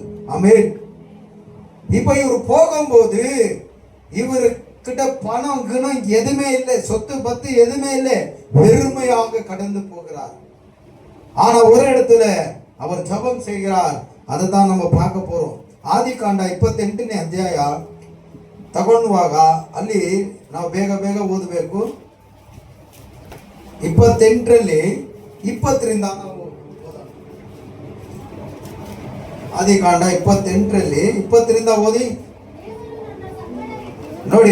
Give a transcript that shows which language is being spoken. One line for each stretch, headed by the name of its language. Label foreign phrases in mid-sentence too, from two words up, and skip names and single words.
Tamil: ஆமென். இப்ப இவர் போகும்போது இவர்கிட்ட பணம் கிணம் எதுவுமே இல்லை, சொத்து பத்து எதுவுமே இல்லை, வெறுமையாக கடந்து போகிறார். ஆனா ஒரு இடத்துல அவர் ஜெபம் செய்கிறார். அதை தான் நம்ம பார்க்க போறோம்.
Kannada: ಆದಿಕಾಂಡ 28ನೇ ಅಧ್ಯಾಯ ತಗೊಂಡುವಾಗ ಅಲ್ಲಿ ನಾವು ಬೇಗ ಓದಬೇಕು. 28ರಲ್ಲಿ 20ರಿಂದ ನಾವು ಆದಿಕಾಂಡ 28ರಲ್ಲಿ 20ರಿಂದ ಓದಿ ನೋಡಿ.